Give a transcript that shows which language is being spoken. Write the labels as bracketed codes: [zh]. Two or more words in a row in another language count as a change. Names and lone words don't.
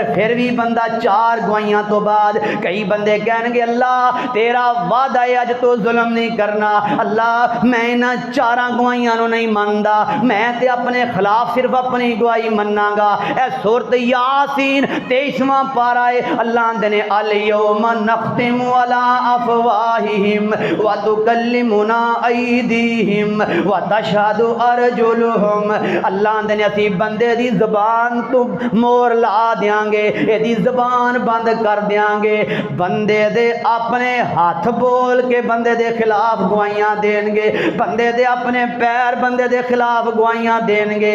[pa] ਫਿਰ ਭੀ ਬੰਦਾ 4 ਗਵਾਹੀਆਂ ਤੋਂ ਬਾਅਦ ਕਈ ਬੰਦੇ ਕਹਿਣਗੇ ਅੱਲਾਹ ਤੇਰਾ ਵਾਅਦਾ ਹੈ ਅੱਜ ਤੋਂ ਜ਼ੁਲਮ ਨਹੀਂ ਕਰਨਾ। ਅੱਲਾਹ ਮੈਂ ਇਨ੍ਹਾਂ 4 ਗਵਾਹੀਆਂ ਨੂੰ ਨਹੀਂ ਮੰਨਦਾ, ਮੈਂ ਤੇ ਆਪਣੇ ਖ਼ਿਲਾਫ਼ ਸਿਰਫ਼ ਆਪਣੀ ਗਵਾਹੀ ਮੰਨਾਂਗਾ। ਏ ਸੂਰਤ ਯਾਸੀਨ 23ਵਾਂ ਪਾਰਾ ਹੈ। ਅੱਲਾਹ ਨੇ [ar] اليوم نختم على أفواههم وتكلمنا أيديهم وتشهد أرجلهم. [pa] ਅੱਲਾਹ ਨੇ ਅਸੀਂ ਬੰਦੇ ਦੀ ਜ਼ਬਾਨ ਤੇ ਮੋਹਰ ਲਾ ਦੇਂਗੇ, ਏਦੀ ਜ਼ਬਾਨ ਬੰਦ ਕਰ ਦੇਂਗੇ। ਬੰਦੇ ਦੇ ਆਪਣੇ ਹੱਥ ਬੋਲ ਕੇ ਬੰਦੇ ਦੇ ਖ਼ਿਲਾਫ਼ ਗਵਾਹੀਆਂ ਦੇਂਗੇ, ਬੰਦੇ ਦੇ ਆਪਣੇ ਪੈਰ ਬੰਦੇ ਦੇ ਖ਼ਿਲਾਫ਼ ਗਵਾਹੀਆਂ ਦੇਂਗੇ।